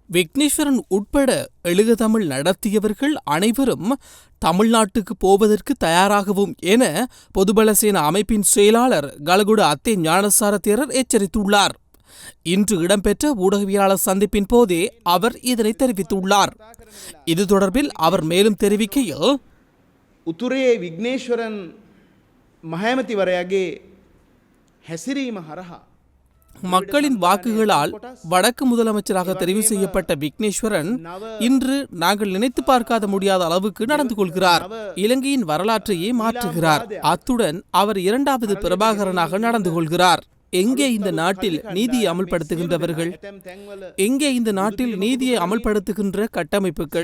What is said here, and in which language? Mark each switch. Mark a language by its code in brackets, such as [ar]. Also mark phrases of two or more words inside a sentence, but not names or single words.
[ta] விக்னேஸ்வரன் உட்பட எழுக தமிழ் நடத்தியவர்கள் அனைவரும் தமிழ்நாட்டுக்கு போவதற்கு தயாராகவும் என பொதுபலசேன அமைப்பின் செயலாளர் கலகுட அத்தே ஞானசார தேரர் எச்சரித்துள்ளார். இன்று இடம்பெற்ற ஊடகவியலாளர் சந்திப்பின் போதே அவர் இதனை தெரிவித்துள்ளார். இது தொடர்பில் அவர் மேலும் தெரிவிக்கையில், [si] උතුරේ විග්නේශ්වරන් මහමැතිවරයාගේ හැසිරීම හරහා [ta] மக்களின் வாக்குகளால் வடக்கு முதலமைச்சராக தெரிவு செய்யப்பட்ட விக்னேஸ்வரன் இன்று நாங்கள் நினைத்து பார்க்காத முடியாத அளவுக்கு நடந்து கொள்கிறார். இலங்கையின் வரலாற்றையே மாற்றுகிறார். அத்துடன் அவர் இரண்டாவது பிரபாகரனாக நடந்து கொள்கிறார். எங்கே இந்த நாட்டில் நீதியை அமல்படுத்துகின்றவர்கள்? எங்கே இந்த நாட்டில் நீதியை அமல்படுத்துகின்ற கட்டமைப்புகள்?